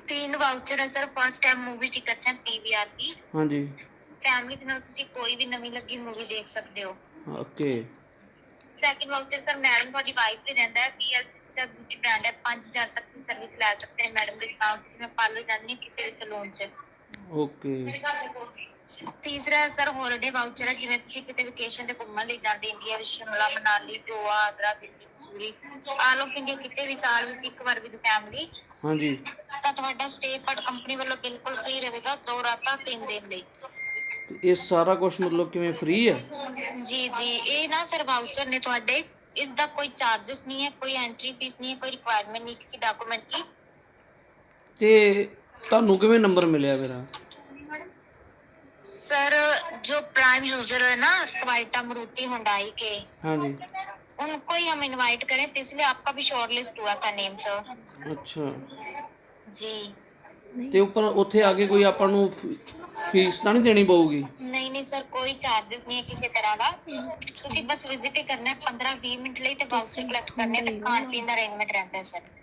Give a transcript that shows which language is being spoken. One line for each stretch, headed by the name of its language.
Punjabi: 3 voucher ਹੈ sir. First time movie ticket ਹੈ PVR ਦੀ। ਹਾਂਜੀ, ਫੈਮਿਲੀ ਦੇ ਨਾਲ ਤੁਸੀਂ ਕੋਈ ਵੀ ਨਵੀਂ ਲੱਗੀ ਮੂਵੀ ਦੇਖ ਸਕਦੇ ਹੋ। Okay.
Hindi: Second voucher sir, madam
Punjabi: ਤੁਹਾਡੀ ਵਾਈਫ ਤੇ ਰਹਿੰਦਾ ਹੈ। ਪੀਐਲਸੀਸੀ ਦਾ ਬਿਊਟੀ ਬ੍ਰਾਂਡ ਹੈ, 5000 ਤੱਕ ਦੀ ਸਰਵਿਸ ਲੈ ਸਕਦੇ
Hindi: हैं मैडम डिस्काउंट में। पार्लर जानी है किसी भी सैलून च।
Punjabi: ਓਕੇ।
Hindi: तीसरा है सर हॉलीडे वाउचर है,
Punjabi: जिवें ਤੁਸੀਂ ਕਿਤੇ ਵਕੇਸ਼ਨ ਤੇ ਘੁੰਮਣ ਲਈ ਜਾਂਦੇ, ਇੰਡੀਆ ਵਿੱਚ Shimla Manali Goa Agra Delhi Mussoorie all of India ਕਿਤੇ ਵੀ ਸਾਲ ਵਿੱਚ ਇੱਕ ਵਾਰ ਵਿਦ ਫੈਮਿਲੀ, ਹਾਂਜੀ, ਤਾਂ ਤੁਹਾਡਾ ਸਟੇ ਪਰ ਕੰਪਨੀ ਵੱਲੋਂ ਬਿਲਕੁਲ ਫ੍ਰੀ ਰਹੇਗਾ 2 ਰਾਤਾਂ 3 ਦਿਨ ਲਈ। ਤੇ ਇਹ ਸਾਰਾ ਕੁਝ ਮਤਲਬ ਕਿਵੇਂ ਫ੍ਰੀ ਹੈ?
Hindi: जी जी, ये ना सर वाउचर ने
Punjabi: ਤੁਹਾਡੇ, ਇਸ ਦਾ ਕੋਈ
Hindi: ਚਾਰजेस नहीं है, कोई एंट्री फीस नहीं है, कोई रिक्वायरमेंट नहीं किसी डॉक्यूमेंट की।
Punjabi: ਤੇ ਤੁਹਾਨੂੰ ਕਿਵੇਂ ਨੰਬਰ ਮਿਲਿਆ ਮੇਰਾ?
Hindi: सर जो प्राइम यूजर है ना क्वाइटा मरुति हुंडई के,
Punjabi: ਹਾਂਜੀ,
Hindi: उनको ही हम इनवाइट करें, तो इसलिए आपका भी शॉर्टलिस्ट हुआ था नेम सर।
Punjabi: ਅੱਛਾ।
Hindi: जी
Punjabi: ਤੇ ਉੱਪਰ ਉੱਥੇ ਆ ਕੇ ਕੋਈ ਆਪਾਂ ਨੂੰ ਫੀਸ ਤਾਂ ਨਹੀਂ ਦੇਣੀ ਪਊਗੀ?
Hindi: नहीं नहीं सर, कोई चार्जेस नहीं है किसी तरह का।
Punjabi: ਤੁਸੀਂ ਬਸ ਵਿਜ਼ਿਟ ਹੀ ਕਰਨਾ ਹੈ 15-20 ਮਿੰਟ ਲਈ, ਤੇ ਵਾਊਚਰ ਕਲੈਕਟ ਕਰਨੇ ਤੇ ਖਾਣ ਪੀਣ ਦਾ ਅਰੇਂਜਮੈਂਟ ਰਹਿੰਦਾ ਹੈ ਸਰ।